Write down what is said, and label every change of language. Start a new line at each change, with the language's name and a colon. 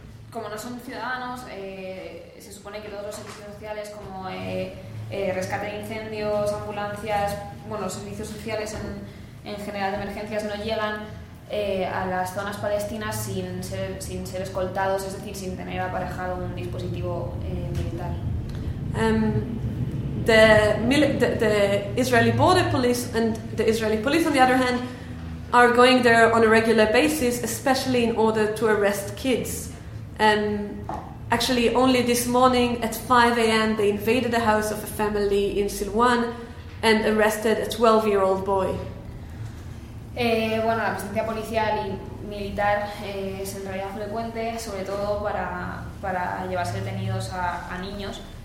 Spanish: Como no son ciudadanos, se supone que todos los servicios sociales como rescate de incendios, ambulancias, bueno, los servicios sociales en general de emergencias no llegan a las zonas palestinas sin ser escoltados, es decir, sin tener aparejado un dispositivo militar.
English: The Israeli border police and the Israeli police, on the other hand, are going there on a regular basis, especially in order to arrest kids. Actually, only this morning at 5 a.m. they invaded the house of a family in Silwan and arrested a 12-year-old boy.
Spanish: Bueno, la presencia policial y militar es en realidad frecuente, sobre todo para llevarse detenidos a niños.